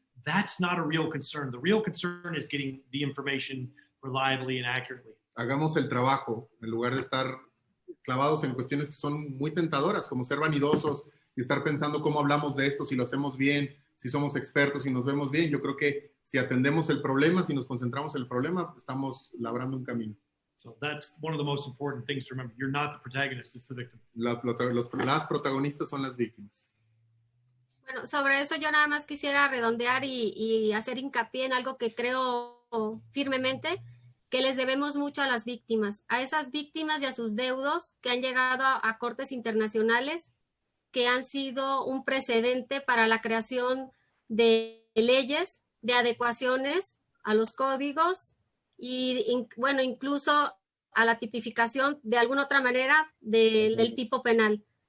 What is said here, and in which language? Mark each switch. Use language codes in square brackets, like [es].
[en] That's not a real concern. The real concern is getting the information reliably and accurately. [es] Hagamos el trabajo en lugar de estar clavados en cuestiones que son muy tentadoras, como ser vanidosos y estar pensando cómo hablamos de esto, si lo hacemos bien, si somos expertos, si nos vemos bien. Yo creo que si atendemos el problema, si nos concentramos en el problema, estamos labrando un camino. [en] So that's one of the most important things to remember. You're not the protagonist, it's the victim. [es] Las protagonistas son las víctimas. Bueno, sobre eso yo nada más quisiera redondear y hacer hincapié en algo que creo firmemente, que les debemos mucho a las víctimas, a esas víctimas y a sus deudos que han llegado a cortes internacionales, que han sido un precedente para la creación de leyes, de adecuaciones a los códigos y, bueno, incluso a la tipificación de alguna otra manera del tipo penal.